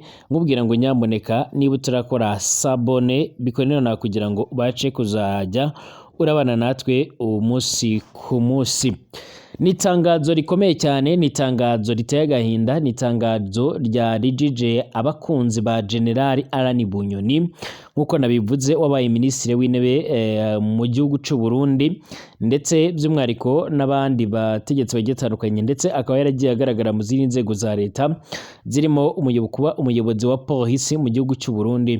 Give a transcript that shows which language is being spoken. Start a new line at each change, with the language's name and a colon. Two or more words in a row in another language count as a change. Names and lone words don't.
Kinyarwanda: Nkubwira ngo nyamuneka niba utarakora sabone bikore nonaha kugira ngo ubace kuzajya urabana natwe umunsi ku munsi. Ni itangazo rikomeye cyane, ni itangazo riteye agahinda, ni itangazo rijije abakunzi ba General Alan Bunyoni, nk'uko nabivuze wabaye minisitiri w'intebe mu gihugu cy'u Burundi, ndetse by'umwihariko n'abandi bategetsi bagiye batandukanye, ndetse akaba yaragiye agaragara mu zindi nzego za leta zirimo kuba umuyobozi wa polisi mu gihugu cy'u Burundi.